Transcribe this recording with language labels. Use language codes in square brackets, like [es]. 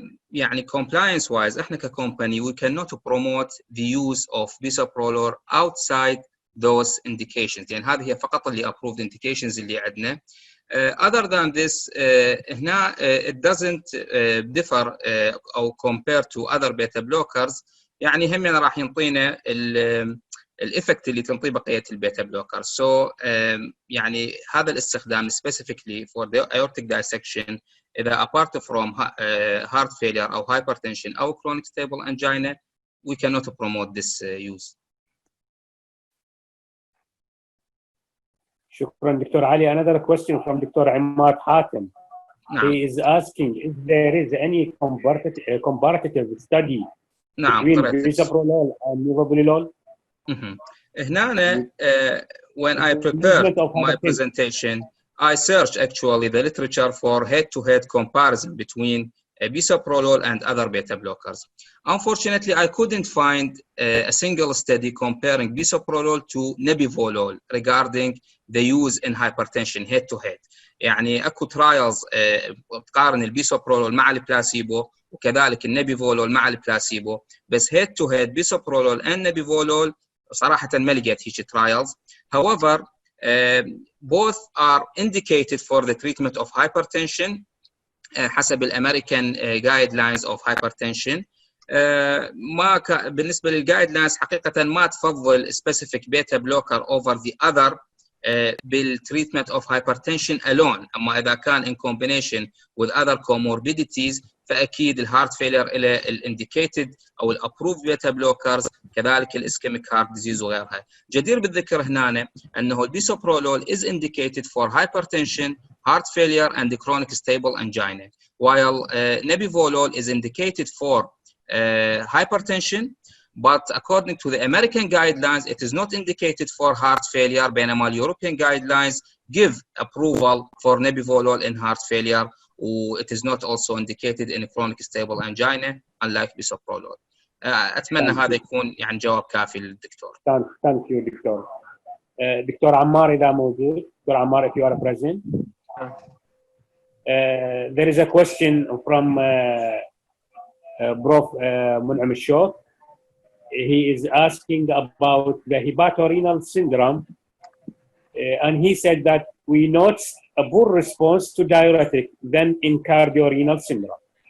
[en] يعني compliance wise احنا كcompany we cannot promote the use of bisoprolol outside those indications، [ar] يعني هذه هي فقط اللي approved indications اللي عندنا. [en] Other than this هنا it doesn't differ أو compare to other beta blockers، [ar] يعني هم راح ينطينا الإفكت اللي تنطيه بقية البيتا بلوكر. [en] So يعني هذا الاستخدام specifically for the aortic dissection إذا apart from heart failure أو hypertension أو chronic stable angina we cannot promote this use. [ar] شكرا دكتور علي. [en] Another question from دكتور عماد حاتم. [ar] نعم. [en] He is asking if there is any comparative study between bisoprolol and metoprolol. هنا when I prepared my presentation I searched actually the literature for head-to-head comparison between bisoprolol and other beta blockers. Unfortunately, I couldn't find a single study comparing bisoprolol to nebivolol regarding the use in hypertension head-to-head. [ar] يعني اكو ترايلز بتقارن البيسوبرولول مع البلاسيبو وكذلك النبيفولول مع البلاسيبو، بس [en] head-to-head bisoprolol and nebivolol [ar] صراحة ما لقيت هيك trials. [en] However, both are indicated for the treatment of hypertension [ar] حسب الامريكان [en] guidelines of hypertension. [ar] ما بالنسبة للجايدلاينز حقيقة ما تفضل [en] specific beta blocker over the other [ar] بالtreatment of hypertension alone. أما إذا كان [en] in combination with other comorbidities [ar] فأكيد الهارت فيلر إلى الانديكيتد أو الابروفد بيتا بلوكرز كذلك الاسكيميك هارت ديزيز وغيرها. جدير بالذكر هنا أنه [en] البيسوبرولول is indicated for hypertension, heart failure and chronic stable angina, while nebivolol is indicated for hypertension, but according to the American guidelines it is not indicated for heart failure. بينما European guidelines give approval for nebivolol in heart failure, it is not also indicated in chronic stable angina unlike bisoprolol. [ar] أتمنى هذا يكون يعني جواب كافي للدكتور. [en] Thank you دكتور. [ar] دكتور عمار إذا موجود. [en] دكتور عمار if you are present. There is a question from Prof. Mun'im al-Shawk. He is asking about the hepatorenal syndrome, and he said that we noticed a poor response to diuretic than in cardio-renal syndrome.